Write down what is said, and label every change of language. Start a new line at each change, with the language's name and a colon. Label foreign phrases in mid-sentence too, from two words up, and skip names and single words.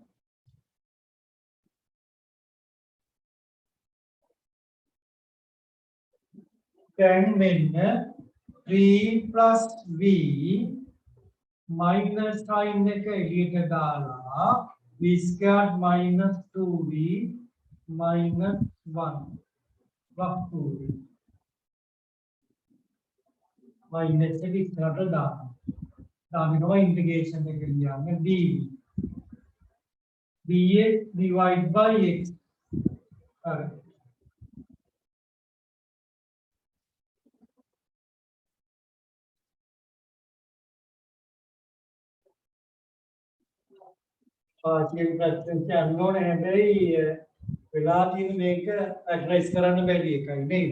English: then when 3 plus v minus sign
Sinhala: එක එළියට දාලා
English: v squared minus 2v minus 1 plus 2v minus
Sinhala: එක ඉස්සරහට දාන්න. දානවා integration එක ලියන්න
English: dv dx divided by x.
Sinhala: හරි. ආචාර්ය ප්‍රශ්න අහන්න හැබැයි වෙලා තියෙන මේක ඇඩ්‍රස් කරන්න බැරි එකයි නේද?